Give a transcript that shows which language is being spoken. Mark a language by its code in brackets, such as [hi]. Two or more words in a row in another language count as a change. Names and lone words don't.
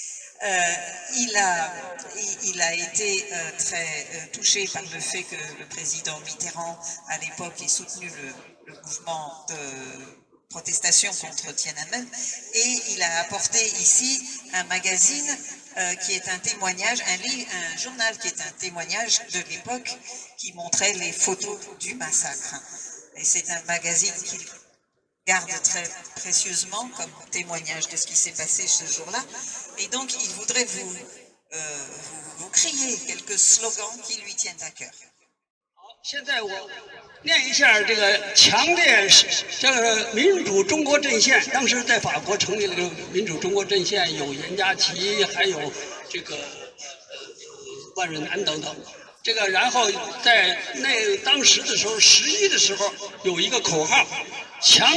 [fr] Il a été très touché par le fait que le président Mitterrand, à l'époque, ait soutenu le mouvement de protestation contre Tiananmen, et il a apporté ici un magazine qui est un témoignage, un journal qui est un témoignage de l'époque qui montrait les photos du massacre. Et c'est un magazine qu'il garde très précieusement comme témoignage de ce qui s'est passé ce jour-là. Et donc il voudrait vous crier quelques slogans qui lui tiennent à cœur. [zh] 现在我念一下这个强烈这个民主中国阵线，当时在法国成立了个民主中国阵线，有严家琪，还有这个万润南等等。这个然后在当时的时候，11的时候有一个口号，强